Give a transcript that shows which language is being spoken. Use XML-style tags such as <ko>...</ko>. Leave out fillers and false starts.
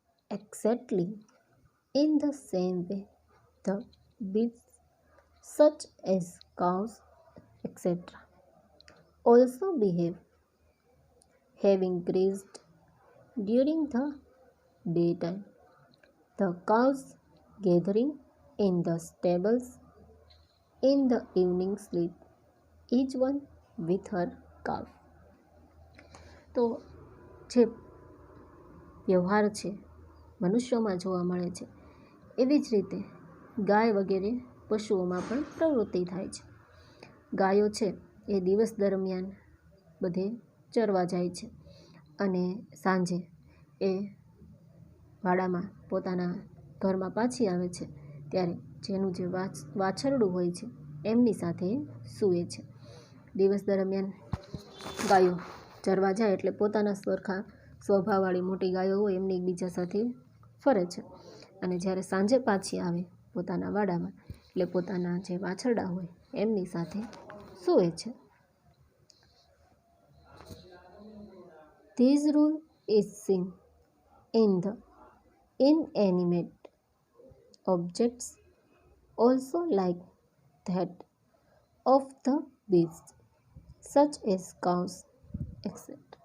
<en>Exactly in the same way, the beasts such as cows, etc., also behave, having grazed during the daytime, the cows gathering in the stables, in the evening sleep, each one with her calf.</en> <gu>તો જે વ્યવહાર છે મનુષ્યોમાં જોવા મળે છે એવી જ રીતે ગાય વગેરે પશુઓમાં પણ પ્રવૃત્તિ થાય છે. ગાયો છે એ દિવસ દરમિયાન બધે ચરવા જાય છે અને સાંજે એ વાડામાં પોતાના ઘરમાં પાછી આવે છે ત્યારે જેનું જે વાછરડું હોય છે એમની સાથે સૂવે છે. દિવસ દરમિયાન ગાયો ચરવા જાય એટલે પોતાના સરખા સ્વભાવવાળી મોટી ગાયો હોય એમની એકબીજા સાથે ફરે છે અને જ્યારે સાંજે પાછી આવે પોતાના વાડામાં એટલે પોતાના જે વાછરડા હોય એમની સાથે સૂવે છે.</gu> <en>This rule is seen in the inanimate objects also, like that of the beasts such as cows, etc.</en>